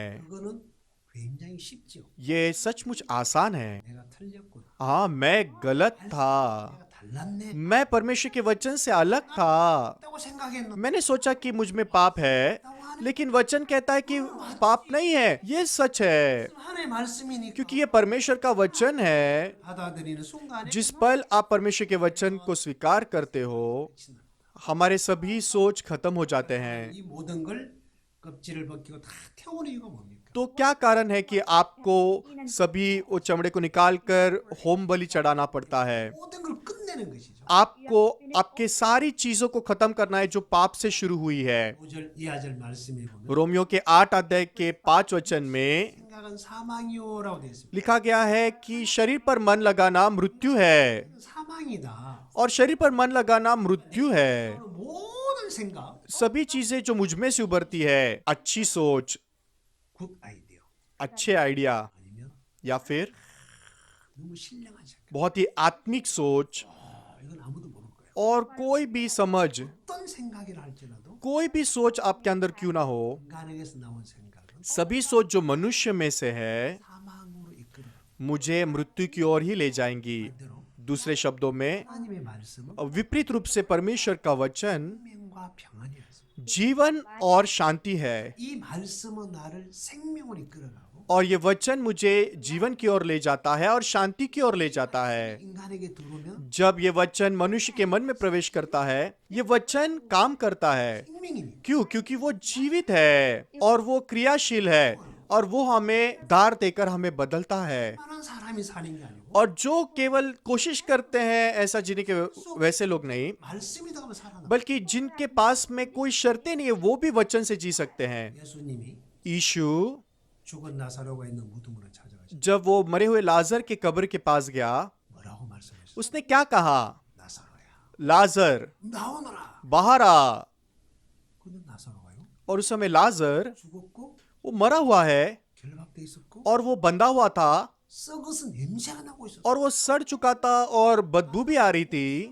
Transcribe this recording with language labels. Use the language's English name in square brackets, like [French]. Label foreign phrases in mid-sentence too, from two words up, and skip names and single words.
[Korean] 그거는 굉장히 쉽죠. [Hindi] ये सचमुच आसान है। [Korean] 내가 틀렸구나. [Hindi] हाँ, मैं गलत था, [Korean] 내가 달랐네. [Hindi] मैं परमेश्वर के वचन से अलग था। [Korean] 라고 생각했는데 [Hindi] मैंने सोचा कि मुझ में पाप है, लेकिन वचन कहता है कि पाप नहीं है। ये सच है, [Korean] 하나님의 말씀이니까 [Hindi] क्योंकि ये परमेश्वर का वचन है। [Korean] 받아들이는 순간에 [Hindi] जिस पल आप परमेश्वर के वचन को स्वीकार करते हो, हमारे सभी सोच खत्म हो जाते हैं। [Korean] 이 모든 걸 껍질을 벗기고 다 태우는 이유가 뭡니까? [Hindi] तो क्या कारण है कि आपको सभी वो चमड़े को निकालकर होम बलि चढ़ाना पड़ता है? [Korean] 모든 걸 끝내는 것이죠. [Hindi] आपको आपके सारी चीजों को खत्म करना है जो पाप से शुरू हुई है। [Korean] 5절 이하절 말씀에 보면 [Hindi] रोमियो के 8 अध्याय के 5 वचन में [Korean] 생각은 사망이요라고 되어 있습니다. [Hindi] लिखा गया है कि शरीर पर मन लगाना मृत्यु है, [Korean] 사망이다. [Hindi] और शरीर पर मन लगाना मृत्यु है। [Korean] 모든 생각, [Hindi] सभी चीजें जो मुझ में से उभरती है, अच्छी सोच, [English] good idea [Hindi] अच्छे आइडिया, [Korean] 아니면 [Hindi] या फिर [Korean] 너무 신령한 생각. [Hindi] बहुत ही आत्मिक सोच, [Korean] 이건 아무도 모를 거예요. [Hindi] और कोई भी समझ, [Korean] 어떤 생각이라 할지라도 [Hindi] कोई भी सोच आपके अंदर क्यों ना हो, [Korean] 인간에게서 나온 생각은 [Hindi] सभी सोच जो मनुष्य में से है [Korean] 사망으로 이끌어. [Hindi] मुझे मृत्यु की ओर ही ले जाएंगी। [Korean] 반대로 [Hindi] दूसरे शब्दों में, [Korean] 하나님의 말씀은 [Hindi] विपरीत रूप से परमेश्वर का वचन [Korean] 생명과 평안이라서 [Hindi] जीवन और शांति है, [Korean] 이 말씀은 나를 생명으로 이끌어가고 [Hindi] और ये वचन मुझे जीवन की ओर ले जाता है और शांति की ओर ले जाता है। [Korean] 인간에게 들어오면 [Hindi] जब ये वचन मनुष्य के मन में प्रवेश करता है, ये वचन काम करता है। [Korean] 생명이니까 [Hindi] क्यों? क्योंकि वो जीवित है और वो क्रियाशील है, और वो हमें दार देकर हमें बदलता है। [Korean] 많은 사람이 사는 게 아니고 [Hindi] और जो केवल कोशिश करते हैं ऐसा जीने के, वैसे लोग नहीं, [Korean] 말씀이다 하면 살아나. [Hindi] बल्कि जिनके पास में कोई शर्तें नहीं है, वो भी वचन से जी सकते हैं। [Korean] 예수님이 [Hindi] यीशु [Korean] 죽은 나사로가 있는 무덤으로 찾아가시고 [Hindi] जब वो मरे हुए लाजर के कब्र के पास गया, [Korean] 뭐라고 말씀하셨어요? [Hindi] उसने क्या कहा? [Korean] 나사로야 [Hindi] लाजर [Korean] 나오너라. [Hindi] बाहर आ। [Korean] 근데 나사로가요 [Hindi] और उस समय लाजर [Korean] 죽었고 [Hindi] वो मरा हुआ है [Korean] 결박돼 있었고 [Hindi] और वो बंधा हुआ था [Korean] 썩어서 냄새가 나고 있었어. [Hindi] और वो सड़ चुका था और बदबू भी आ रही थी।